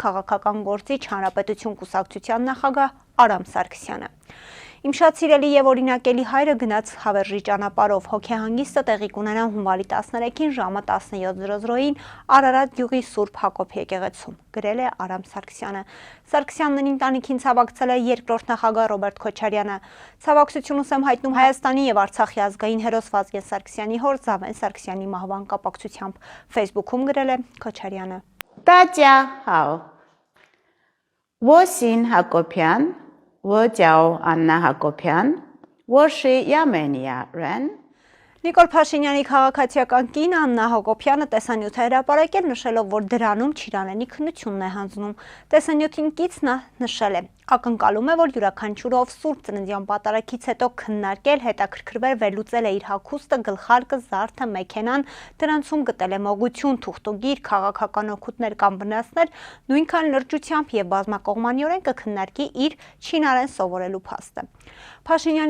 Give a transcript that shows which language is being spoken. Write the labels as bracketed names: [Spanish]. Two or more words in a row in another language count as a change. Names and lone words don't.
[Armenian] քաղաքական գործիչ Հանրապետություն կուսակցության նախագահ Արամ Սարգսյանը։ Իմ շատ սիրելի եւ օրինակելի հայրը գնաց հավերժի ճանապարհով, հոգեհանգիստը տեղի կունենա հունվարի 13-ին ժամը 17:00-ին Արարատ գյուղի Սուրբ Հակոբ եկեղեցում, գրել է Արամ Սարգսյանը։ Սարգսյանն ընտանիքին ցավակցել է երկրորդ նախագահ Ռոբերտ Քոչարյանը։ Ցավակցություն ուսեմ հայտնում Հայաստանի եւ Արցախի ազգային հերոս Վազգեն Սարգսյանի հոր Զավեն Սարգսյանի մահվան կապակցությամբ, Facebook-ում գրել է Քոչարյանը։ [Chinese] 大家好，我姓Հակոբյան， 我叫 Աննա Հակոբյան，我是亚美尼亚人。 [Armenian] Նիկոլ Փաշինյանի քաղաքացիական կին Աննա Հակոբյանը տեսանյութ է հրապարակել, նշելով, որ դրանում Չիրանենի քննությունն է հանձնում։ Տեսանյութին կից նա նշել է. ակնկալում է, որ յուրաքանչյուրով Սուրբ Ծննդյան պատարագից հետո քննարկել, հետաքրքրվել, վերլուծել է իր հագուստը, գլխարկը, զարդը, մեքենան, դրանցում գտել է մոգություն, թուղթուգիր, քաղաքական օգուտներ կամ վնասներ, նույնքան լրջությամբ եւ բազմակողմանիորեն կքննարկի իր չինարեն սովորելու փաստը։ Փաշինյանի